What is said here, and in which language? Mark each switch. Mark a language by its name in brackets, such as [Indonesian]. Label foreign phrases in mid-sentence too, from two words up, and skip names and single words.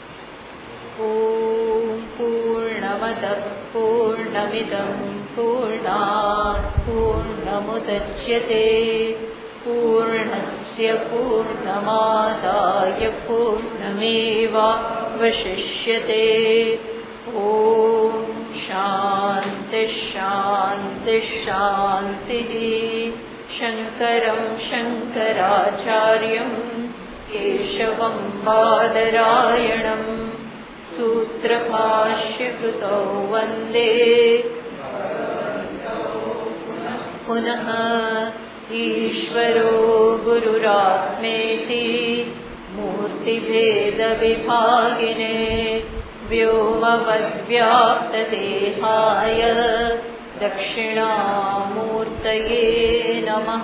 [Sanskrit] ઓમ પૂર્ણમદ પૂર્ણમિદં પૂર્ણાત પૂર્ણમુદચ્યતે પૂર્ણસ્ય પૂર્ણમાદાય પૂર્ણમેવાવશિષ્યતે. ઓમ શાંતિ શાંતિ શાંતિ. શંકરં શંકરાચાર્યં કેશવં બાદરાયણં सूत्रभाष्यकृतौ वन्दे पुनः ईश्वरो गुरुरात्मेति मूर्तिभेदविभागिने व्योमवद्व्याप्तदेहाय दक्षिणामूर्तये नमः.